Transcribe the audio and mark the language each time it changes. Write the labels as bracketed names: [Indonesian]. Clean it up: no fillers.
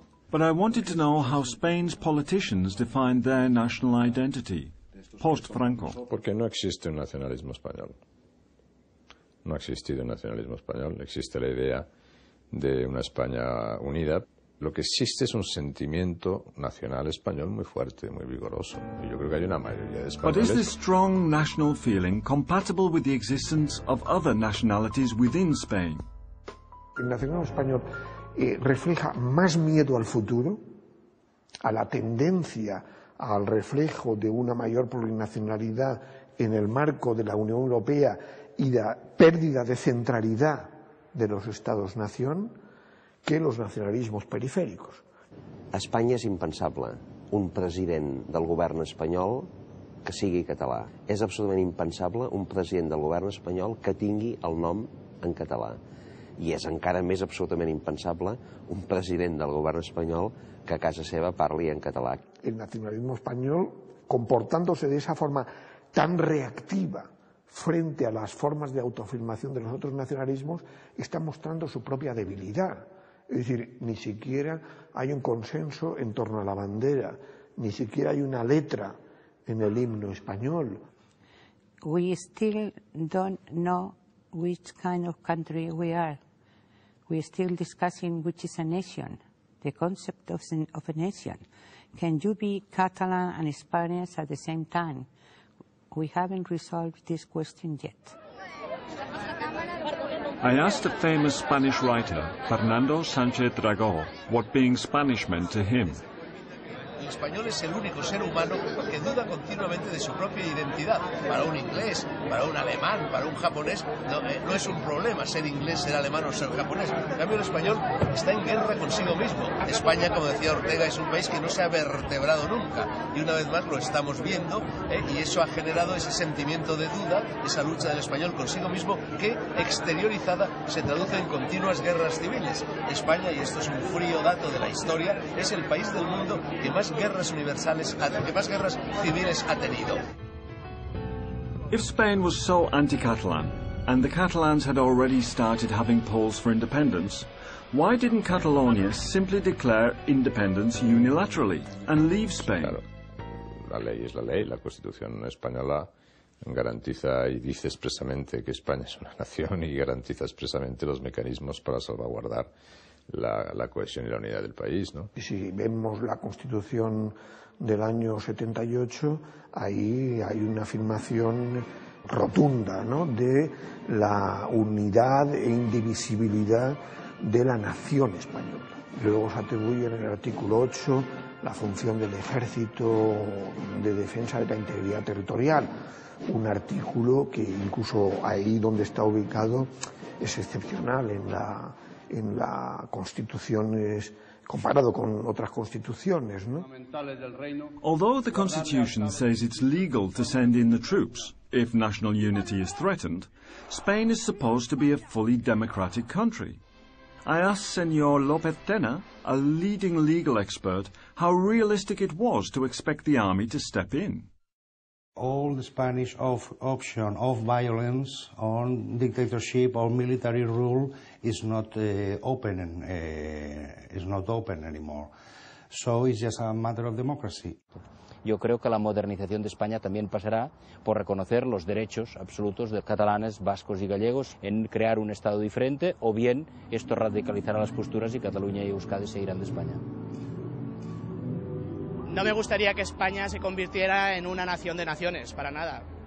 [English] But I wanted to know how Spain's politicians defined their national identity, post-Franco. [Spanish] Porque no existe un nacionalismo español. No ha existido un nacionalismo español. Existe la idea de una España unida. Lo que existe es un sentimiento nacional español muy fuerte, muy vigoroso. Y yo creo que hay una mayoría de españoles. [English] But is this strong national feeling compatible with the existence of other nationalities within Spain? [Spanish] El nacionalismo español refleja más miedo al futuro, a la tendencia al reflejo de una mayor plurinacionalidad en el marco de la Unión Europea y la pérdida de centralidad de los Estados-nación que los nacionalismos periféricos. [Catalan] A Espanya és impensable un president del govern espanyol que sigui català. És absolutament impensable un president del govern espanyol que tingui el nom en català. I és encara més absolutament impensable un president del govern espanyol que a casa seva parli en català. [Spanish] El nacionalismo español, comportándose de esa forma tan reactiva frente a las formas de autoafirmación de los otros nacionalismos, está mostrando su propia debilidad. Es decir, ni siquiera hay un consenso en torno a la bandera, ni siquiera hay una letra en el himno español. [English] We still don't know which kind of country we are. We're still discussing which is a nation, the concept of a nation. Can you be Catalan and Spanish at the same time? We haven't resolved this question yet. I asked a famous Spanish writer, Fernando Sánchez Dragó, what being Spanish meant to him. [Spanish] El español es el único ser humano que duda continuamente de su propia identidad. Para un inglés, para un alemán, para un japonés, no es un problema ser inglés, ser alemán o ser japonés. En cambio, el español está en guerra consigo mismo. España, como decía Ortega, es un país que no se ha vertebrado nunca. Y una vez más lo estamos viendo, y eso ha generado ese sentimiento de duda, esa lucha del español consigo mismo, que exteriorizada se traduce en continuas guerras civiles. España, y esto es un frío dato de la historia, es el país del mundo que más guerras universales, que más guerras civiles ha tenido. [English] If Spain was so anti-Catalan, and the Catalans had already started having polls for independence, why didn't Catalonia simply declare independence unilaterally and leave Spain? [Spanish] Claro. la ley es la ley, la Constitución española garantiza y dice expresamente que España es una nación y garantiza expresamente los mecanismos para salvaguardar la cohesión y la unidad del país, ¿no? Y si vemos la Constitución del año 78, ahí hay una afirmación rotunda, ¿no?, de la unidad e indivisibilidad de la nación española. Luego se atribuye en el artículo 8 la función del ejército de defensa de la integridad territorial, un artículo que incluso ahí donde está ubicado es excepcional en la Constitución, comparado con otras constituciones, ¿no? [English] Although the Constitution says it's legal to send in the troops if national unity is threatened, Spain is supposed to be a fully democratic country. I asked Senor López Tena, a leading legal expert, how realistic it was to expect the army to step in. All the Spanish option of violence on dictatorship or military rule is not open anymore. So it's just a matter of democracy. [Spanish] Yo creo que la modernización de España también pasará por reconocer los derechos absolutos de catalanes, vascos y gallegos en crear un Estado diferente, o bien esto radicalizará las posturas y Cataluña y Euskadi se irán de España. No me gustaría que España se convirtiera en una nación de naciones, para nada.